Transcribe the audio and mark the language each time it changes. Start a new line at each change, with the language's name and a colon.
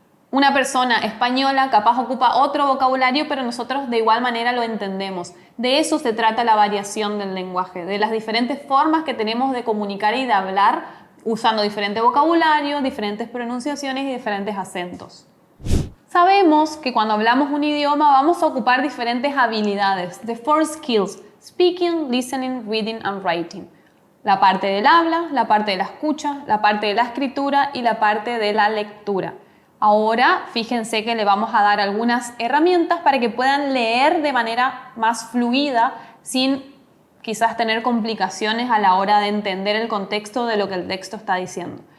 Spanish: Una persona española capaz ocupa otro vocabulario, pero nosotros de igual manera lo entendemos. De eso se trata la variación del lenguaje, de las diferentes formas que tenemos de comunicar y de hablar usando diferente vocabulario, diferentes pronunciaciones y diferentes acentos. Sabemos que cuando hablamos un idioma vamos a ocupar diferentes habilidades.
English: The four skills: speaking, listening, reading and writing.
Spanish: La parte del habla, la parte de la escucha, la parte de la escritura y la parte de la lectura. Ahora, fíjense que le vamos a dar algunas herramientas para que puedan leer de manera más fluida sin quizás tener complicaciones a la hora de entender el contexto de lo que el texto está diciendo.